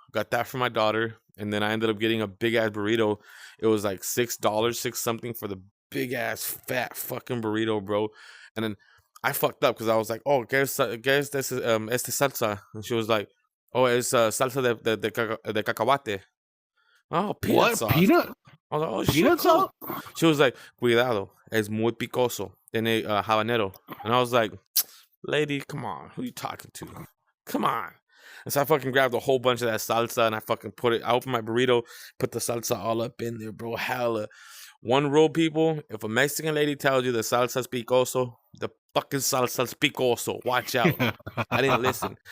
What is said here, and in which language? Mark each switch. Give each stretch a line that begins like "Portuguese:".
English: Got that for my daughter, and then I ended up getting a big ass burrito. It was like $6, six something for the big ass fat fucking burrito, bro. And then I fucked up because I was like, oh, guess this is este salsa, and she was like, oh, it's
Spanish: salsa de cacahuate.
English: Oh, peanut sauce. Peanut? I was like, oh, peanut sauce? She was like,
Spanish: cuidado, es muy picoso, tiene habanero.
English: And I was like, lady, come on, who you talking to? Come on. And so I fucking grabbed a whole bunch of that salsa, and I fucking I opened my burrito, put the salsa all up in there, bro. Hella. One rule, people, if a Mexican lady tells you the salsa's picoso, the fucking salsa's picoso. Watch out. I didn't listen.